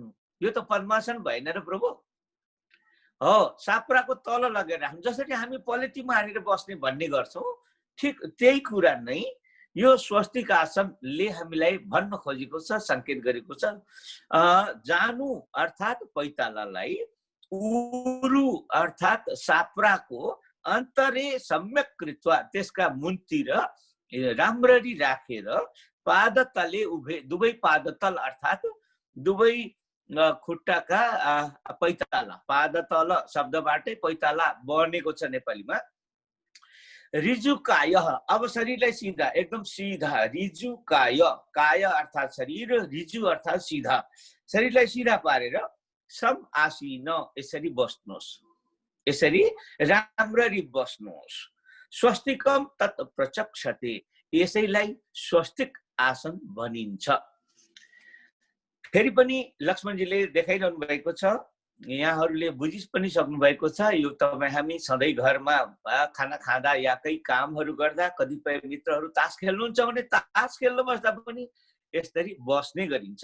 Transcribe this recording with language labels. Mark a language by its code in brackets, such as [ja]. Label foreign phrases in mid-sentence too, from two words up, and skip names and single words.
[ne] यो त पद्मासन भएन र प्रभु? हो, साप्राको तल लगेर राख्नु। जसरी हामी पलेटी मारेर बस्ने भन्ने गर्छौँ, ठिक त्यही कुरा नै यो स्वस्तिक आसनले हामीलाई भन्न खोजेको छ, संकेत गरेको छ। जानु अर्थात् पैतालालाई, उरु अर्थात् साप्राको [sa] अन्तरे सम्यक कृत्वा [ne] त्यसका मुन्तिर राम्ररी राखेर [sa] पादतले उभे, [ne] दुवै पादतल अर्थात् दुवै खुट्टाका पैताला, पादतल शब्दबाटै पैताला बनेको छ नेपालीमा। रिजुकाय, अब शरीरलाई सिधा, एकदम सिधा, रिजुकाय, काय अर्थात् शरीर, रिजु अर्थात् सिधा, शरीरलाई सिधा पारेर [sa] सम आसीन, [ne] यसरी बस्नुहोस्, यसरी राम्ररी बस्नुहोस्। [sa] स्वस्तिकम तत् प्रचक्षते, [ne] यसैलाई स्वस्तिक आसन भनिन्छ। फेरि पनि लक्ष्मणजीले देखाइरहनु भएको छ, यहाँहरूले बुझि पनि सक्नु भएको छ। यो तपाईँ हामी सधैँ घरमा खाना खाँदा या केही कामहरू गर्दा कतिपय मित्रहरू तास खेल्नुहुन्छ भने तास खेल्न बस्दा पनि यसरी बस्ने गरिन्छ।